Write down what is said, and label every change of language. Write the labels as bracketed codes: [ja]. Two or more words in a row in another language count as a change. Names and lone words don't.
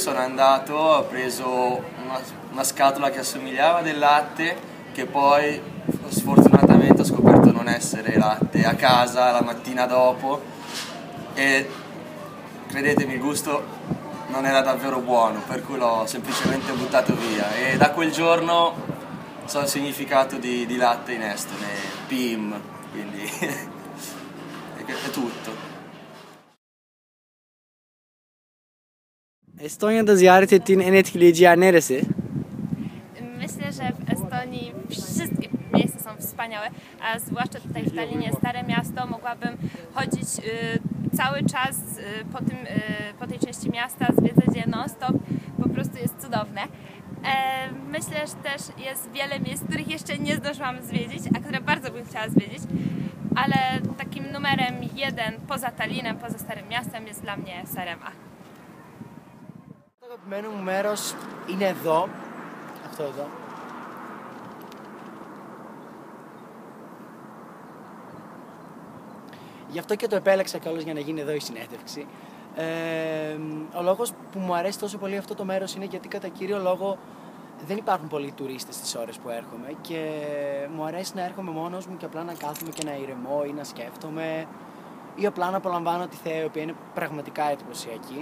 [it] sono andato, ho preso una scatola che assomigliava del latte, che poi sfortunatamente ho scoperto non essere latte a casa la mattina dopo, e credetemi, il gusto non era davvero buono, per cui l'ho semplicemente buttato via, e da quel giorno so il significato di latte in estone, pim, quindi è tutto. [tr] Estonya'da ziyaret ettiğin en etkileyici yer neresi? [pl] Myślę, że w Estonii wszystkie miejsca są wspaniałe, a zwłaszcza tutaj w Tallinie, stare miasto, mogłabym chodzić cały czas po tej części miasta, zwiedzać je non-stop, po prostu jest cudowne. Myślę, że też jest wiele miejsc, których jeszcze nie zdążyłam zwiedzić, a które bardzo bym chciała zwiedzić, ale takim numerem 1 poza Tallinem, poza Starym Miastem jest dla mnie Saaremaa. [el] Το αγαπημένο μου μέρος είναι εδώ, αυτό εδώ. Γι' αυτό και το επέλεξα κιόλας για να γίνει εδώ η συνέντευξη. Ο λόγος που μου αρέσει τόσο πολύ αυτό το μέρος είναι γιατί κατά κύριο λόγο δεν υπάρχουν πολλοί τουρίστες τις ώρες που έρχομαι και μου αρέσει να έρχομαι μόνος μου και απλά να κάθομαι και να ηρεμώ ή να σκέφτομαι ή απλά να απολαμβάνω τη θέα, η οποία είναι πραγματικά εντυπωσιακή.